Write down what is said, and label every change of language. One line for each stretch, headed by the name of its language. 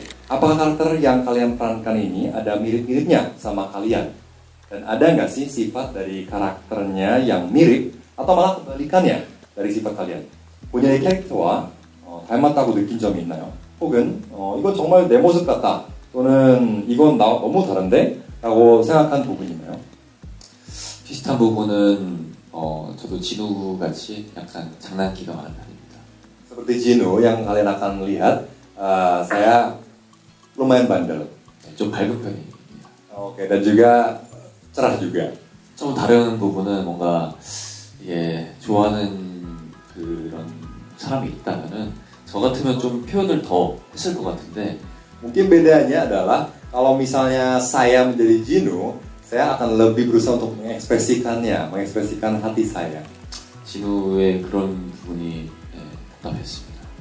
Indonesian: Apakah karakter yang kalian perankan ini ada mirip-miripnya sama kalian? Dan ada nggak sih sifat dari karakternya yang mirip atau malah kebalikannya dari sifat kalian?
Korean: 본인의 캐릭터와 닮았다고 느낀 점이 있나요? 혹은 이건 정말 내 모습 같다, 또는 이건 나 너무 다른데? 라고 생각한 부분이 있나요? 비슷한 부분은 저도 진우 같이 약간 장난기가 많은 편입니다.
Indonesian: Seperti Jinu yang kalian akan lihat, saya lumayan bandel.
Korean: 좀 밝은 편입니다.
Indonesian: Oke, dan juga cerah juga.
Korean: 좀 다른 부분은 뭔가 이게 좋아하는 그런 사람이 있다면은 저 같으면 좀 표현을 더 했을 것 같은데.
Indonesian: Mungkin bedanya adalah kalau misalnya saya menjadi Jinu, saya akan lebih berusaha untuk mengekspresikan hati saya.
Korean: 진우의 그런 부분이 답답했습니다.